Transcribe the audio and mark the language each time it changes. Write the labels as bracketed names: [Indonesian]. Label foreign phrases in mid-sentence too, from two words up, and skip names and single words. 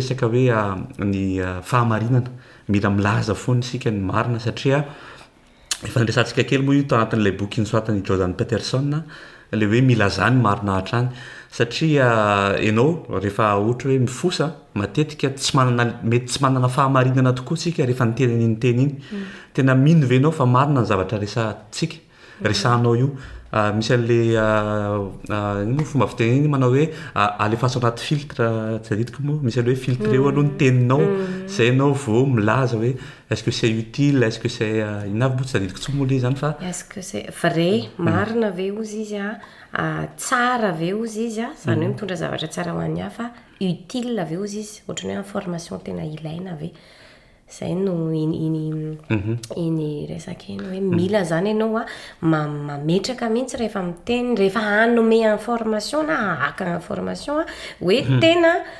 [Malagasy] resaka hoe ny fahamarinana mila milaza foany sika ny marina satria efa nyresantsika kely moa io tao anatin'ilay boky nosoratany Jordan Peterson le hoe mila zany marina hatrany satria ianao rehefa ohatra hoe mifosa matetika mety tsy manana fahamarinana tokoa tsika rehefa niteny iny teny iny tena mino ve ianao fa marina ny zavatra resantsika resanao io misy an'le ino fomba fiteny iny manao hoe alefaso anaty filtre tsy aditiko moa misy an'le hoe filtre eo aloha ny teninao zay ianao vao milaza hoe [French] est-ce que c'est utile est-ce que c'est [Malagasy] inavy moa tsy aditiko tsy moa le zany fa [French] est-ce que c'est vrai [Malagasy] marina ve ozy izy tsara ve ozy izy zany hoe mitondra zavatra tsara ho an'ny hafa utile ve ozy izy ohatrany hoe information tena ilaina ve zay no iny resaka iny hoe mila zany ianao mametraka mihitsy rehefa miteny rehefa hanome information na haka information hoe tena